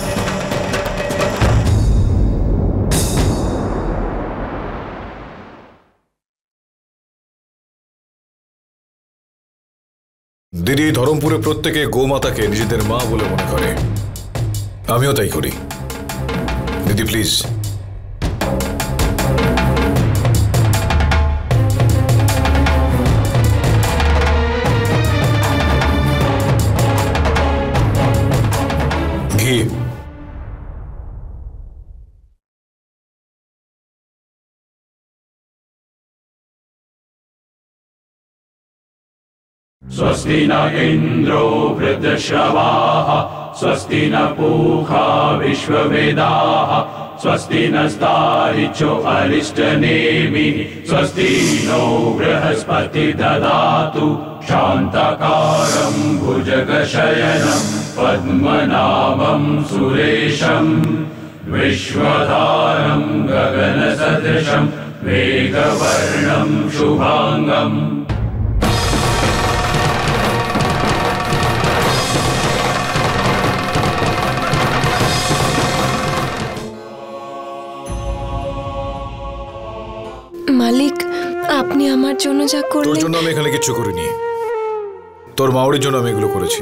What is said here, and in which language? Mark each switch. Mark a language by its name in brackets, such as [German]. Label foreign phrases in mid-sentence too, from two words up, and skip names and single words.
[Bangla] দিদি, ধরমপুরে প্রত্যেকে গোমাতাকে নিজেদের মা বলে মনে করে, আমিও তাই করি। দিদি প্লিজ। ঘি। [Sanskrit] स्वस्ति न इन्द्रो वृद्धश्रवाः स्वस्ति न पूषा विश्ववेदाः स्वस्ति नस्तारिचो अरिष्टनेमिः स्वस्ति नो बृहस्पति ददातु शान्तकाले भुजगशयनं पद्मनाभं सुरेशं विश्वधारं गगनसदृशं मेघवर्णं शुभांगम्। [Bangla] মালিক, আপনি আমার জন্য যা তোর করলেন। জন্য আমি এখানে কিচ্ছু করিনি, তোর মাওরির জন্য আমি এগুলো করেছি।